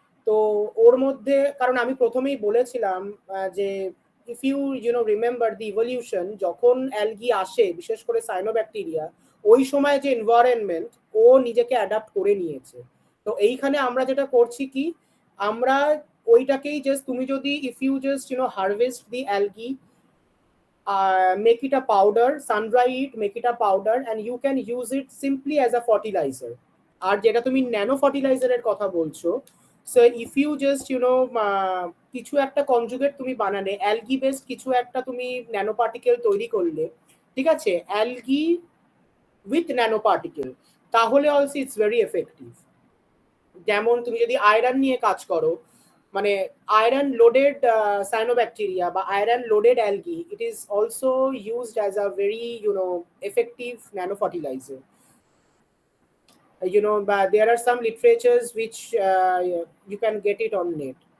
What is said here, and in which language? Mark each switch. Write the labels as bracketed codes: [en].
[bn] তো ওর মধ্যে কারণ আমি প্রথমেই বলেছিলাম যে [en] if you remember the evolution, [bn] যখন অ্যালগি আসে বিশেষ করে সাইনোব্যাকটেরিয়া, ওই সময় যে এনভায়রনমেন্ট ও নিজেকে অ্যাডাপ্ট করে নিয়েছে। তো এইখানে আমরা যেটা করছি কি, আমরা ওইটাকেই জাস্ট তুমি যদি [en] If you just harvest the algae, make it a powder, sun dry it, make it a powder, and you can use it simply as a fertilizer. [bn] আর যেটা তুমি ন্যানো ফার্টিলাইজারের কথা বলছো, [en] so if you just [bn] কিছু একটা conjugate তুমি বানালে, algae based কিছু একটা তুমি ন্যানো পার্টিকেল তৈরি করলে, ঠিক আছে, অ্যালগি উইথ ন্যানো পার্টিকেল, তাহলে [en] Also it's very effective. [bn] যেমন তুমি যদি আয়রন নিয়ে কাজ করো, মানে [en] iron loaded cyanobacteria বা iron loaded algae, it is also used as a very effective nano fertilizer. But there are some literatures which you can get it on net.